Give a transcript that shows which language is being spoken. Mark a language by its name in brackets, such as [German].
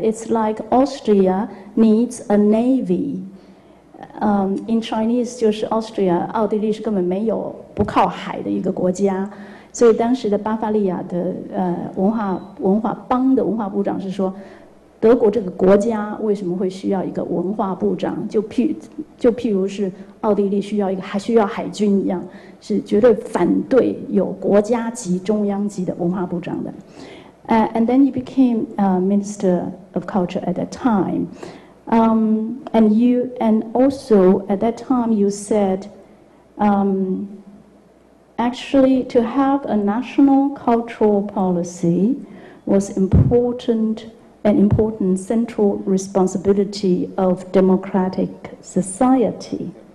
[English] It's like Austria needs a navy. In Chinese [Chinese] 就是 Austria， 奥地利是根本没有不靠海的一个国家，所以当时的巴伐利亚的文化邦的文化部长是说，德国这个国家为什么会需要一个文化部长？就譬如是奥地利还需要海军一样，是绝对反对有国家级、中央级的文化部长的。 [English] And then you became Minister of Culture at that time. And also at that time you said, actually to have a national cultural policy was an important central responsibility of democratic society.